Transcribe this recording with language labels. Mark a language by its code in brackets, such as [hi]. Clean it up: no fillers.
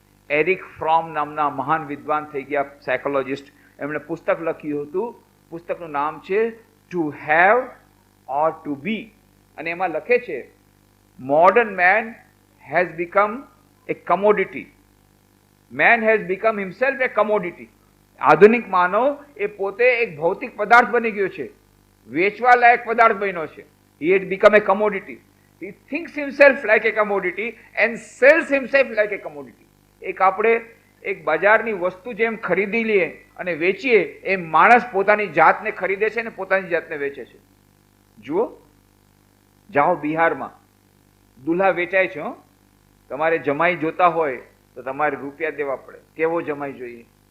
[gu] Eric from નામના મહાન વિદ્વાન થઈ ગયા સાયકોલોજિસ્ટ, એમણે પુસ્તક લખ્યું હતું. પુસ્તકનું નામ છે ટુ હેવ ઓર ટુ બી, અને એમાં લખે છે [en] Modern man has become a commodity. Man has become himself a commodity. [gu] આધુનિક માનવ એ પોતે એક ભૌતિક પદાર્થ બની ગયો છે, વેચવા લાયક પદાર્થ બન્યો છે. [en] He had become a commodity. He thinks himself like a commodity and sells himself like a commodity. [gu] એક આપણે એક બજારની વસ્તુ જેમ ખરીદી લઈએ અને વેચીએ એમ માણસ પોતાની જાતને ખરીદે છે અને પોતાની જાતને વેચે છે. જુઓ, જાઓ બિહારમાં દુલ્હા વેચાય છે. તમારે જમાઈ જોતા હોય તો તમારે રૂપિયા દેવા પડે. કેવો જમાઈ જોઈએ?